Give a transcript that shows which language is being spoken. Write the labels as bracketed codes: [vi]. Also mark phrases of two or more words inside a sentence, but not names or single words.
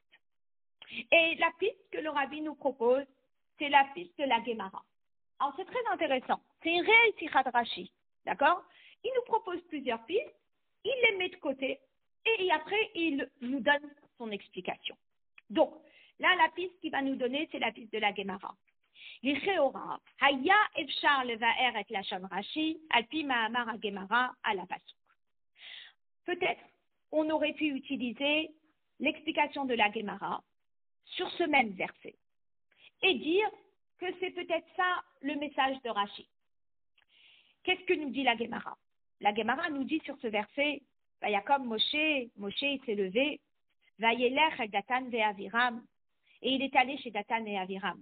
[fr] Et la piste que le rabbi nous propose, c'est la piste de la Gemara. Alors, c'est très intéressant. C'est une réelle tirade Rashi, d'accord? Il nous propose plusieurs pistes, il les met de côté, et après, il nous donne son explication. Donc, là, la piste qu'il va nous donner, c'est la piste de la Gemara. [he] לכאורה, היה אפשר לבאר את לשון רש"י על פי מאמר הגמרא על הפסוק. [fr] Peut-être, on aurait pu utiliser l'explication de la Gemara sur ce même verset et dire que c'est peut-être ça le message de Rashi. Qu'est-ce que nous dit la Gemara? La Gemara nous dit sur ce verset, [he] ויקם משה, [fr] Moshe il s'est levé, [he] וילך אל דתן ואבירם, [fr] et il est allé chez Datan et Aviram.